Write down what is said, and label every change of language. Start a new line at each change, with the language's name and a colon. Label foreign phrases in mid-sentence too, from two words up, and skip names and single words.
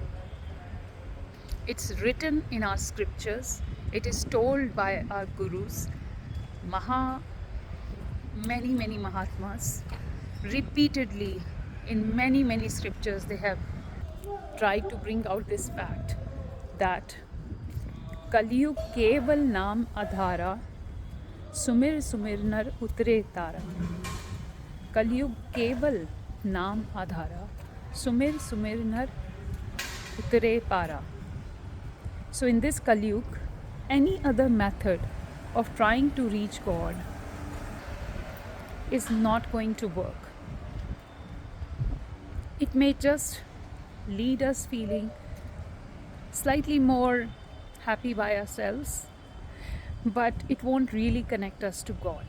English: It's written in our scriptures. It is told by our gurus, many Mahatmas. Repeatedly, in many scriptures, they have tried to bring out this fact that
Hindi: कलियुग केवल नाम अधारा, सुमिर सुमिर नर उतरे तारा. कलियुग केवल नाम अधारा, सुमिर सुमिर नर उतरे पारा.
English: So in this Kaliyug, any other method of trying to reach God is not going to work. It may just lead us feeling slightly more happy by ourselves, but it won't really connect us to God.